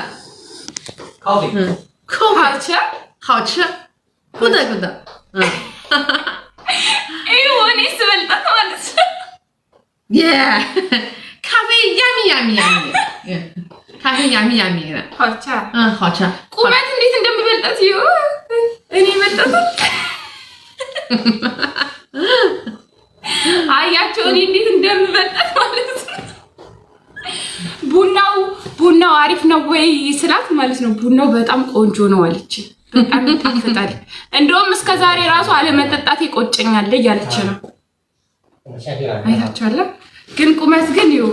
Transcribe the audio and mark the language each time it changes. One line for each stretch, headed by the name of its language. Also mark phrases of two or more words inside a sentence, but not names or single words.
English: Coffee。
Chinese: 好吃。好吃。咕哒。哎呦，你是不是那么吃？耶，咖啡 yummy。咖啡 yummy 的。好吃。好吃。
Amharic: ቁመት እንዴት እንደምበልጣት ይኸው እኔ መጣሁ። አያቸው እኔ እንዴት እንደምበልጣት ማለት ነው። ቡናው አሪፍ ነው ወይ ስላት ማለት ነው። ቡናው በጣም ቆንጆ ነው አለች። በጣም ይጣፍጣል። እንደውም እስከ ዛሬ ራሱ አለመጠጣት ይቆጨኛል እያለች ነው። አይታችኋል። ግን ቁመት ግን ይኸው